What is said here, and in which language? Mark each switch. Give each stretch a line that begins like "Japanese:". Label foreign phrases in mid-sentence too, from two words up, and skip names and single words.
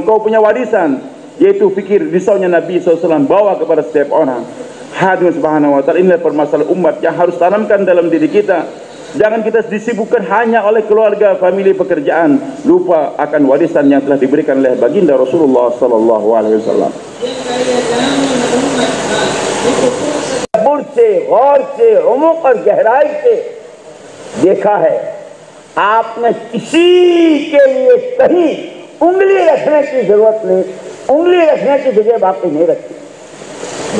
Indonesian: Kau punya warisan, yaitu fikir risaunya Nabi SAW, bawa kepada setiap orang. Hadirin
Arabic: سبحانه وتعالى,
Indonesian: inilah permasalahan umat yang harus tanamkan dalam diri kita. Jangan kita disibukkan hanya oleh keluarga, famili, pekerjaan, lupa akan warisan yang telah diberikan oleh baginda Rasulullah
Arabic: صلى الله عليه وسلم.
Urdu: بر سے، غور سے، عمق اور گہرائی سے دیکھا ہے، آپ نے کسی کے لیے کہیں انگلی رکھنے کی ضرورت نہیں، انگلی رکھنے کی جگہ باقی نہیں رکھی.